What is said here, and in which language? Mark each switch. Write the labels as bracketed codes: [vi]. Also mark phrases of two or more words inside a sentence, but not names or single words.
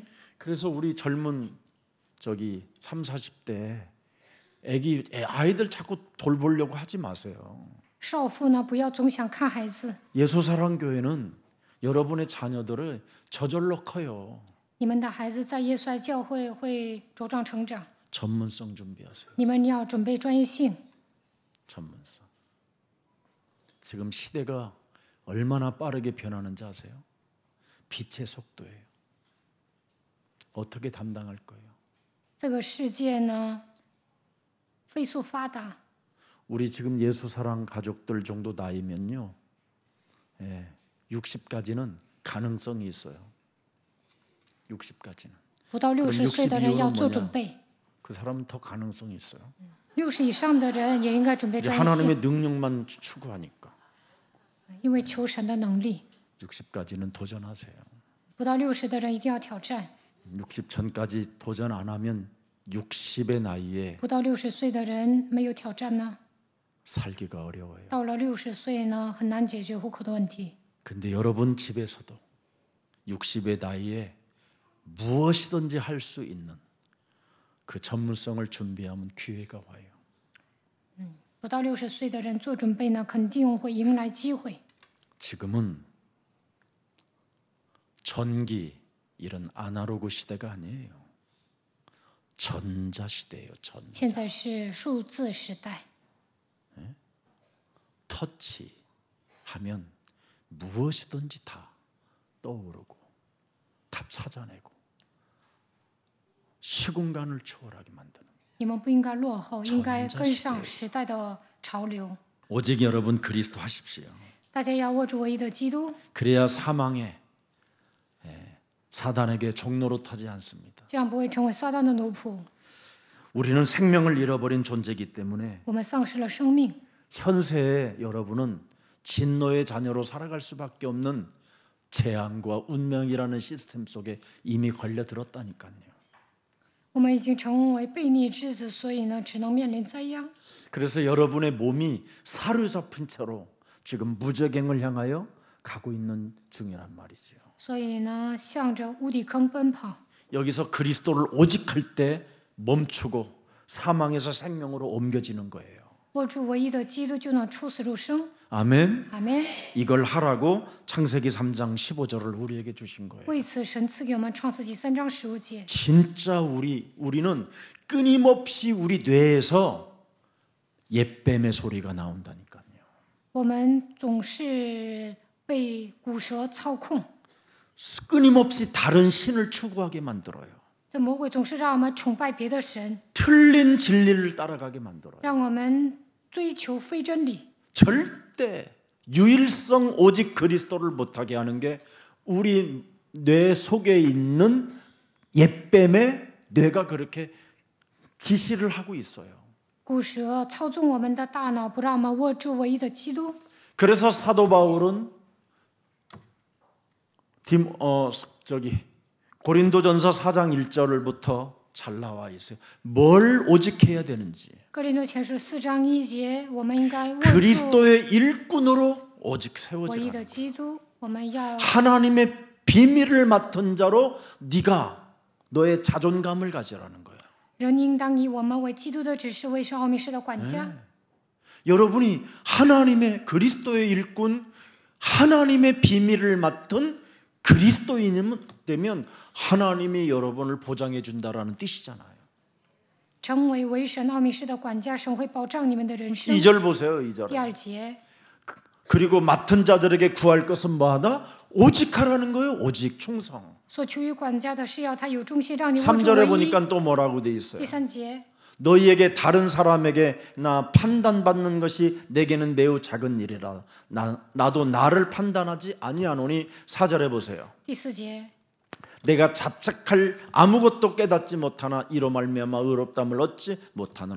[ko] 그래서 우리 젊은 3, 40대 아이들 자꾸 돌보려고 하지 마세요. [zh] 少妇呢，不要总想看孩子。 [ko] 예수사랑교회는 여러분의 자녀들을 저절로 커요. [zh] 你们的孩子在耶稣爱教会会茁壮成长， [ko] 전문성 준비하세요. [zh] 你们要准备专业性。 [ko] 전문성. 지금 시대가 얼마나 빠르게 변하는지 아세요? 빛의 속도예요. 어떻게 담당할 거예요? [zh] 这个世界呢，飞速发达。 [ko] 우리 지금 예수사랑 가족들 정도 나이면요, 60까지는 가능성이 있어요. 60까지는. [zh] 不到60岁的人要做 60 准备， [ko] 그 사람은 더 가능성이 있어요. [zh] 60 以上的人也应该准备 [ko] 이제 [zh] 专业 [ko] 하나님의 [zh] 性， [ko] 능력만 추구하니까 [zh] 因为求神的能力。 [ko] 60까지는 도전하세요. [zh] 不到60的人一定要挑战， [ko] 60 전까지 도전 안 하면 60의 나이에 [zh] 不到60岁的人没有挑战呢， [ko] 살기가 어려워요. [zh] 到了60岁呢，很难解决户口的问题。 [ko] 근데 여러분 집에서도 60의 나이에 무엇이든지 할 수 있는 그 전문성을 준비하면 기회가 와요. [zh] 不到60岁的人做准备呢，肯定会迎来机会。 [ko] 지금은 전기 이런 아날로그 시대가 아니에요. 전자 시대예요. 전자. [zh] 现在是数字时代， [ko] 터치 하면 무엇이든지 다 떠오르고 다 찾아내고 시공간을 초월하게 만드는. [zh] 你们不应该落后，应该跟上时代的潮流。 [ko] 오직 여러분 그리스도 하십시오. [zh] 大家要握住唯一的基督， [ko] 그래야 사망에 사단에게 종로로 타지 않습니다. [zh] 这样不会成为撒旦的奴仆。 [ko] 우리는 생명을 잃어버린 존재이기 때문에 [zh] 我们丧失了生命， [ko] 현세에 여러분은 진노의 자녀로 살아갈 수밖에 없는 재앙과 운명이라는 시스템 속에 이미 걸려들었다니까요. [zh] 我们已经成为悖逆之子，所以呢，只能面临灾殃。 [ko] 그래서 여러분의 몸이 사로잡힌 채로 지금 무저갱을 향하여 가고 있는 중이란 말이죠. [zh] 所以呢，向着无底坑奔跑。 [ko] 여기서 그리스도를 오직 할 때 멈추고 사망에서 생명으로 옮겨지는 거예요. [zh] 握住唯一的基督，就能出死入生。 [ko] 아멘. [zh] 阿门。 [ko] 이걸 하라고 창세기 3장 15절을 우리에게 주신 거예요. [zh] 为此，神赐给我们创世纪3章15节。 [ko] 진짜 우리는 끊임없이 우리 뇌에서 옛뱀의 소리가 나온다니까요. [zh] 我们总是被骨蛇操控， [ko] 끊임없이 다른 신을 추구하게 만들어요. [zh] 这魔鬼总是让我们崇拜别的神， [ko] 틀린 진리를 따라가게 만들어요. [zh] 让我们追求非真理。 [ko] 절대 유일성 오직 그리스도를 못하게 하는 게 우리 뇌 속에 있는 옛뱀의 뇌가 그렇게 지시를 하고 있어요. [zh] 骨蛇操纵我们的大脑，不让我们握住唯一的基督。 [ko] 그래서 사도 바울은 고린도전서 4장 1절부터 잘 나와 있어요. 뭘 오직 해야 되는지. [zh] 哥林多前书4章1节，我们应该握住 [ko] 그리스도의 일꾼으로 오직 [zh] 唯一 [ko] 세워지라. [zh] 的基督。我们要 [ko] 하나님의 비밀을 맡은 자로 네가 너의 자존감을 가지라는 거예요. [zh] 人应当以我们为基督的指示，为是奥秘事的管家。 [ko] 여러분이 하나님의 그리스도의 일꾼, 하나님의 비밀을 맡은 그리스도인이면 되면 하나님이 여러분을 보장해 준다라는 뜻이잖아요. [zh] 成为为神奥秘师的管家，神会保障你们的人生。 [ko] 2절 보세요. [zh] 第 [ko] 2절. [zh] 2节， [ko] 그리고 맡은 자들에게 구할 것은 뭐하다? 오직 하라는 거예요. 오직 충성. [zh] 所求于管家的是要他有忠心，让你握住 [ko] 3절에 [zh] 唯一。 [ko] 보니까 또 뭐라고 돼 있어요? [zh] 第3节， [ko] 너희에게 다른 사람에게 나 판단받는 것이 내게는 매우 작은 일이라 나도 나를 판단하지 아니하노니. 4절에 보세요. [zh] 第4节， [ko] 내가 자책할 아무것도 깨닫지 못하나 이로 말미암아 의롭담을 얻지 못하노라.